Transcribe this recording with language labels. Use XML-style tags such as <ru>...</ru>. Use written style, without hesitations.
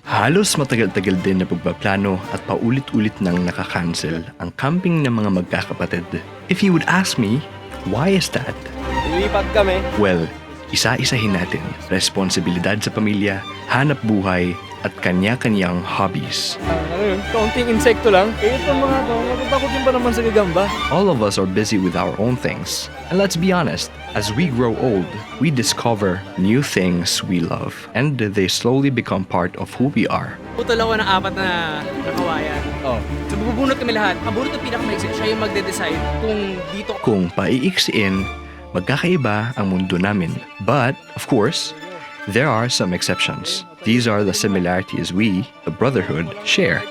<tl>Halos matagal-tagal din na pagpaplano at paulit-ulit nang nakakancel ang camping ng mga magkakapatid.</tl> <en>If you would ask me, why is that?</en> <tl>Lilipat kami. Well, isa-isahin natin responsibilidad sa pamilya, hanap buhay, at kanya-kanyang hobbies. Ano yun? Kaunting insekto lang. Eh, ito mga to, natatakot pa naman sa gagamba.</tl> <en>All of us are busy with our own things. And let's be honest, as we grow old, we discover new things we love. And they slowly become part of who we are.</en> <tl>Putol ako ng 4 na kawayan. Oh. So bubunot kami lahat. Ang bunot ng pinakamaiksi, siya yung magde-decide kung dito. Kung paiiksiin, magkakaiba ang mundo namin.</tl> <en>But, of course, there are some exceptions. These are the similarities we, the brotherhood, share.</en>